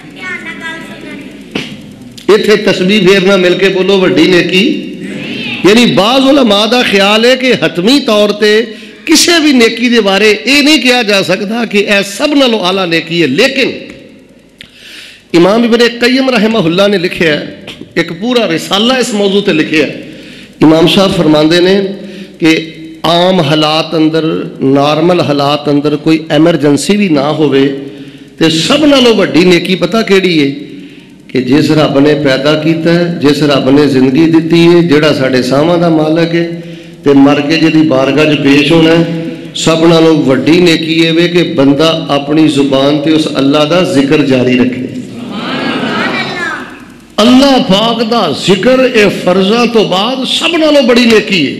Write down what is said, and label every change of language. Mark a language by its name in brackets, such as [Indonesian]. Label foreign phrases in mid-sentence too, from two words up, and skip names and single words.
[Punjabi] اتنے تسبیح پھیرنا مل کے بولو وڈی نیکی؟ یعنی بعض علماء دا خیال ہے کہ حتمی طور تے کسی بھی نیکی دے بارے یہ نہیں کہا جا سکتا کہ اے سب نالوں اعلیٰ نیکی ہے، لیکن امام ابن قیم [Arabic] رحمہ اللہ [Punjabi] نے لکھیا ہے ایک پورا رسالہ اس موضوع تے لکھیا ہے۔ امام صاحب فرماندے نے کہ عام حالات اندر، نارمل حالات اندر کوئی ایمرجنسی بھی نہ ہوئے تے سب نالوں وڈی نیکی پتہ کیڑی ہے؟ کہ جس رب نے پیدا کیتا ہے، جس رب نے زندگی دیتی ہے، جڑا ساڈے ساواں دا مالک ہے تے مر کے جدی بارگاہ وچ پیش ہونا ہے، سب نالوں وڈی نیکی ہے کہ بندہ اپنی زبان تے اس اللہ دا ذکر جاری رکھے۔ اللہ پاک دا ذکر اے فرضاں تو بعد سب نالوں بڑی نیکی ہے۔